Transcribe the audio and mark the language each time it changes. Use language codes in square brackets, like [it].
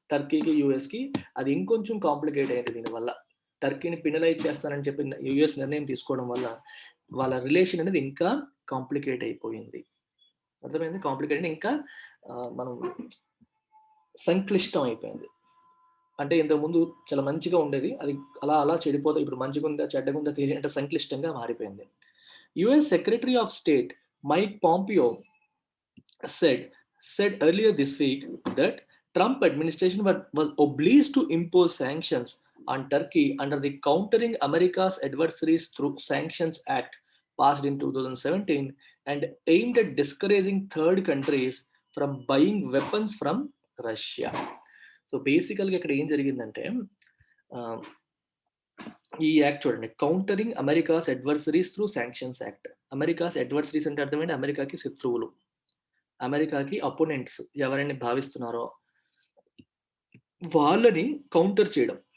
[te] టర్కీకి, యూఎస్‌కి అది ఇంకొంచెం కాంప్లికేట్ అయింది దీనివల్ల. టర్కీని పెనలైజ్ చేస్తానని చెప్పి యూఎస్ నిర్ణయం తీసుకోవడం వల్ల వాళ్ళ రిలేషన్ అనేది ఇంకా కాంప్లికేట్ అయిపోయింది. అర్థమైంది? కాంప్లికేట్ అంటే ఇంకా మనం సంక్లిష్టం అయిపోయింది. అంటే ఇంతకుముందు చాలా మంచిగా ఉండేది. అది అలా అలా చెడిపోతే ఇప్పుడు మంచిగుందా, చెడ్డగుందా తెలియనంత సంక్లిష్టంగా మారిపోయింది. [en] US secretary of state Mike Pompeo said said earlier this week that Trump administration was obliged to impose sanctions on Turkey under the Countering America's Adversaries Through Sanctions Act passed in 2017 and aimed at discouraging third countries from buying weapons from Russia. [te] So, బేసికల్‌గా ఇక్కడ ఏం జరిగిందంటే ఆహ్, ఈ act చూడండి. Countering America's adversaries through sanctions act. America's adversaries అంటే అర్థమేంటి? అమెరికాకి శత్రువులు. అమెరికాకి అపోనెంట్స్ ఎవరైనా భావిస్తున్నారో వాళ్ళని కౌంటర్ చేయడం.